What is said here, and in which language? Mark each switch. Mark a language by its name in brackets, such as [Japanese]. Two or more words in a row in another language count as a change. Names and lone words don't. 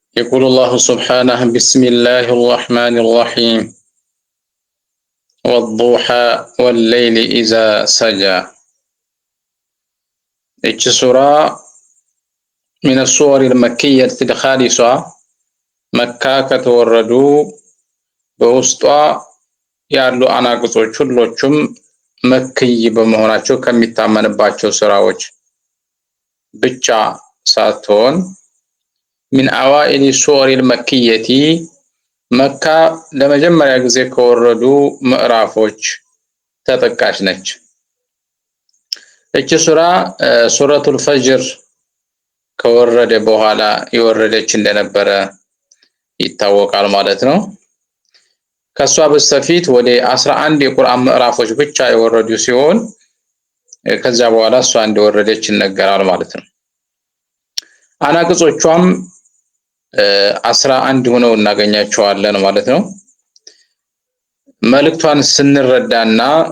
[Arabic] يقول الله سبحانه: بسم الله الرحمن الرحيم والضحى والليل إذا سجى. [Amharic] እች ሱራ [Arabic] من السور المكية الخالصة [Amharic] መካ ከተወረዱ በውስጧ ያሉ አናቅጾች ሁሎቹም መክይ በመሆናቸው ከሚታመንባቸው ሱራዎች ብቻ ሳትሆን [Arabic] من أوائل السور المكية [Amharic] መካ ለመጀመሪያ ጊዜ ከወረዱ ምዕራፎች ተጠቃሽ ነች። እቺ ሱራ ሱረቱል ፈጅር ከወረደ በኋላ የወረደች እንደነበረ ይታወቃል ማለት ነው። ከሷ በስተፊት ወደ 11 የቁርአን ምዕራፎች ብቻ የወረዱ ሲሆን ከዛ በኋላ እሷ እንደወረደች ይነገራል ማለት ነው። አናቅጾቿም 11 ሆነው እናገኛቸዋለን ማለት ነው። መልእክቷን ስንረዳና